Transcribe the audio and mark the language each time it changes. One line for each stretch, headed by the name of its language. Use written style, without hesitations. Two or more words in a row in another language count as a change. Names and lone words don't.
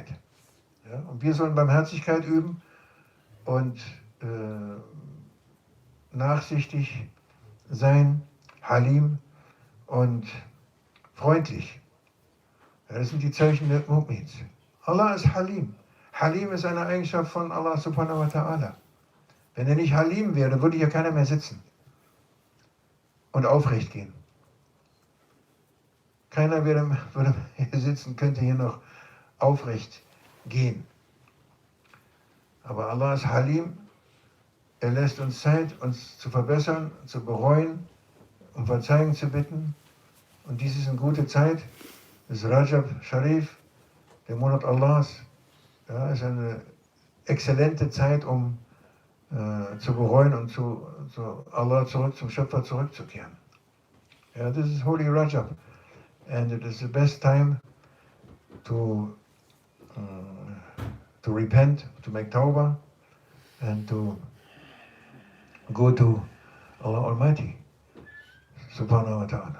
German: Ja, und wir sollen Barmherzigkeit üben und nachsichtig sein, Halim und freundlich. Ja, das sind die Zeichen der Mu'mins. Allah ist Halim. Halim ist eine Eigenschaft von Allah
Arabic: سبحانه وتعالى.
German: Wenn er nicht Halim wäre, würde hier keiner mehr sitzen und aufrecht gehen. Keiner würde hier sitzen, könnte hier noch aufrecht gehen. Aber Allah ist Halim. Er lässt uns Zeit, uns zu verbessern, zu bereuen, um Verzeihung zu bitten. Und dies ist eine gute Zeit. Das ist Rajab Sharif, der Monat Allahs. Ja, ist eine exzellente Zeit, um zu bereuen und zu Allah zurück, zum Schöpfer zurückzukehren.
English: Yeah, this is Holy Rajab, and it is the best time to repent, to make tawbah, and to go to Allah Almighty,
Arabic: سبحانه وتعالى.